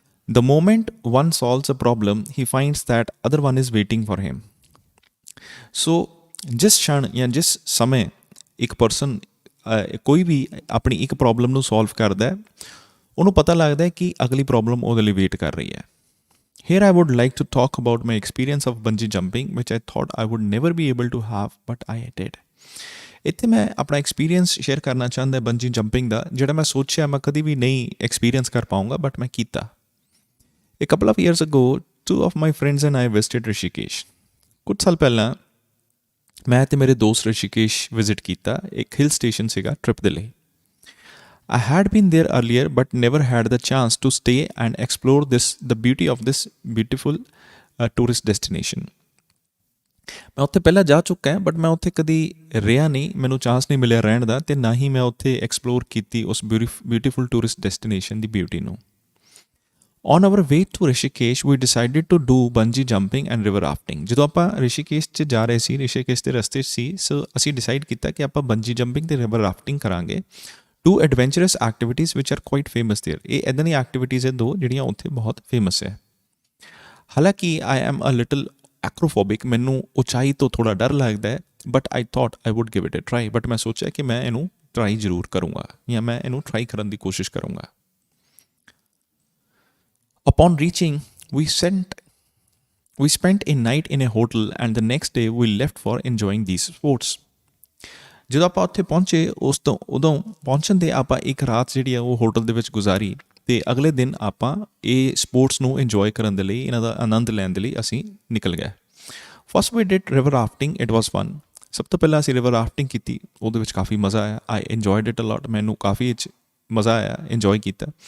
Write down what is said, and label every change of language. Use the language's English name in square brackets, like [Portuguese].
[English] The moment one solves a problem he finds that other one is waiting for him. [Punjabi] ਸੋ ਜਿਸ क्षण ਜਾਂ ਜਿਸ ਸਮੇਂ ਇੱਕ ਪਰਸਨ ਕੋਈ ਵੀ ਆਪਣੀ ਇੱਕ ਪ੍ਰੋਬਲਮ ਨੂੰ ਸੋਲਵ ਕਰਦਾ ਹੈ, ਉਹਨੂੰ ਪਤਾ ਲੱਗਦਾ ਹੈ ਕਿ ਅਗਲੀ ਪ੍ਰੋਬਲਮ ਉਹਦੇ ਲਈ ਵੇਟ ਕਰ ਰਹੀ ਹੈ। [English] Here I would like to talk about my experience of bungee jumping, which I thought I would never be able to have, but I did. [Punjabi] ਇੱਥੇ ਮੈਂ ਆਪਣਾ ਐਕਸਪੀਰੀਅੰਸ ਸ਼ੇਅਰ ਕਰਨਾ ਚਾਹੁੰਦਾ ਬੰਜੀ ਜੰਪਿੰਗ ਦਾ, ਜਿਹੜਾ ਮੈਂ ਸੋਚਿਆ ਮੈਂ ਕਦੀ ਵੀ ਨਹੀਂ ਐਕਸਪੀਰੀਅੰਸ ਕਰ ਪਾਊਂਗਾ, ਬਟ ਮੈਂ ਕੀਤਾ। [English] A couple of years ago, two of my friends and I visited Rishikesh. [Punjabi] ਕੁਝ ਸਾਲ ਪਹਿਲਾਂ ਮੈਂ ਅਤੇ ਮੇਰੇ ਦੋਸਤ ਰਿਸ਼ੀਕੇਸ਼ ਵਿਜ਼ਿਟ ਕੀਤਾ। ਇੱਕ ਹਿਲ ਸਟੇਸ਼ਨ ਸੀਗਾ ਟ੍ਰਿਪ ਦੇ ਲਈ। [English] I had been there earlier but never had the chance to stay and explore the beauty of this beautiful tourist destination. [Punjabi] ਮੈਂ ਉੱਥੇ ਪਹਿਲਾਂ ਜਾ ਚੁੱਕਾ ਹਾਂ, ਬਟ ਮੈਂ ਉੱਥੇ ਕਦੀ ਰਿਹਾ ਨਹੀਂ, ਮੈਨੂੰ ਚਾਂਸ ਨਹੀਂ ਮਿਲਿਆ ਰਹਿਣ ਦਾ, ਅਤੇ ਨਾ ਹੀ ਮੈਂ ਉੱਥੇ ਐਕਸਪਲੋਰ ਕੀਤੀ ਉਸ ਬਿਊਟੀਫੁਲ ਟੂਰਿਸਟ ਡੈਸਟੀਨੇਸ਼ਨ ਦੀ ਬਿਊਟੀ ਨੂੰ। [English] On our way to Rishikesh, we decided to do bungee jumping and river rafting. [Punjabi] ਜਦੋਂ ਆਪਾਂ ਰਿਸ਼ੀਕੇਸ਼ 'ਚ ਜਾ ਰਹੇ ਸੀ, ਰਿਸ਼ੀਕੇਸ਼ ਦੇ ਰਸਤੇ 'ਚ ਸੀ, ਸੋ ਅਸੀਂ ਡਿਸਾਈਡ ਕੀਤਾ ਕਿ ਆਪਾਂ ਬੰਜੀ ਜੰਪਿੰਗ ਅਤੇ ਰਿਵਰ ਰਾਫਟਿੰਗ ਕਰਾਂਗੇ। [English] Two adventurous activities which are quite famous there. [Punjabi] ਇਹ ਇੱਦਾਂ ਦੀਆਂ ਐਕਟੀਵਿਟੀਜ਼ ਹੈ ਦੋ ਜਿਹੜੀਆਂ ਉੱਥੇ ਬਹੁਤ ਫੇਮਸ ਹੈ। [English] ਹਾਲਾਂਕਿ I am a little acrophobic, [Punjabi] ਮੈਨੂੰ ਉਚਾਈ ਤੋਂ ਥੋੜ੍ਹਾ ਡਰ ਲੱਗਦਾ ਹੈ, [English] But I thought I would give it a try. [Punjabi] But ਮੈਂ ਸੋਚਿਆ ਕਿ ਮੈਂ ਇਹਨੂੰ ਟਰਾਈ ਜ਼ਰੂਰ ਕਰੂੰਗਾ, ਜਾਂ ਮੈਂ ਇਹਨੂੰ ਟਰਾਈ ਕਰਨ ਦੀ ਕੋਸ਼ਿਸ਼ ਕਰੂੰਗਾ। [English] Upon reaching, we spent a night in a hotel, and the next day we left for enjoying these sports. [Punjabi] ਜਦੋਂ ਆਪਾਂ ਉੱਥੇ ਪਹੁੰਚੇ, ਉਦੋਂ ਪਹੁੰਚਣ 'ਤੇ ਆਪਾਂ ਇੱਕ ਰਾਤ ਜਿਹੜੀ ਆ ਉਹ ਹੋਟਲ ਦੇ ਵਿੱਚ ਗੁਜ਼ਾਰੀ, ਅਤੇ ਅਗਲੇ ਦਿਨ ਆਪਾਂ ਇਹ ਸਪੋਰਟਸ ਨੂੰ ਇੰਜੋਏ ਕਰਨ ਦੇ ਲਈ, ਇਹਨਾਂ ਦਾ ਆਨੰਦ ਲੈਣ ਦੇ ਲਈ ਅਸੀਂ ਨਿਕਲ ਗਏ। [English] First we did river rafting, it was fun. [Punjabi] ਸਭ ਤੋਂ ਪਹਿਲਾਂ ਅਸੀਂ ਰਿਵਰ ਰਾਫਟਿੰਗ ਕੀਤੀ, ਉਹਦੇ ਵਿੱਚ ਕਾਫੀ ਮਜ਼ਾ ਆਇਆ। [English] I enjoyed it a lot, [Punjabi] ਮੈਨੂੰ ਕਾਫੀ ਇਹ 'ਚ ਮਜ਼ਾ ਆਇਆ, ਇੰਜੋਏ ਕੀਤਾ।